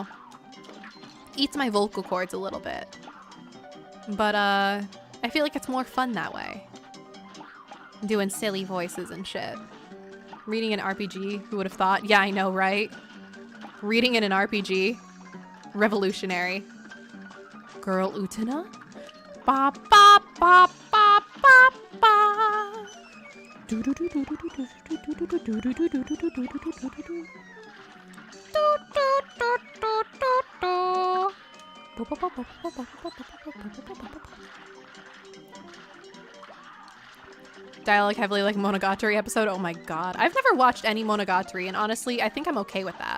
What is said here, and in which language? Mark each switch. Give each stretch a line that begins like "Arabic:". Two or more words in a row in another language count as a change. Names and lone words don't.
English: Eats my vocal cords a little bit. But I feel like it's more fun that way. Doing silly voices and shit. Reading an RPG, who would have thought? Yeah, I know, right? Reading in an RPG. Revolutionary. Girl Utena? Ba ba ba ba ba ba. Do do do do do do do do do do do do do do do do. Dialogue heavily like Monogatari episode. Oh my god. I've never watched any Monogatari, and honestly, I think I'm okay with that.